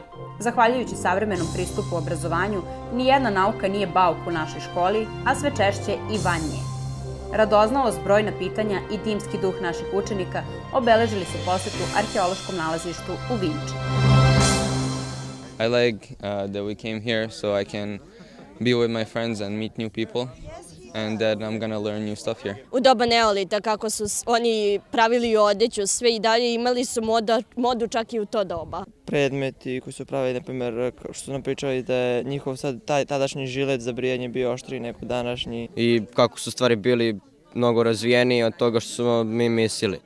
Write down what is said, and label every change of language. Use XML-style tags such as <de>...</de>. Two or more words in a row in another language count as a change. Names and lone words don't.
<sr>Zahvaljujući savremenom pristupu obrazovanju, nijedna nauka nije bauk u našoj školi, a sve češće i van nje. Radoznalost, brojna pitanja i timski duh naših učenika obeležili su posetu arheološkom nalazištu u Vinči.</sr> <en>I like that we came here so I can be with my friends and meet new people. And that I'm gonna learn new stuff here.</en> <sr>U doba neolita, kako su oni pravili odeću, sve i dalje, imali su modu čak i u to doba. Predmeti koji su pravili, na primjer, što su nam pričali da je njihov tadašnji žilet za brijanje bio oštriji nego današnji. I kako su stvari bili mnogo razvijeniji od toga što smo mi mislili.</sr>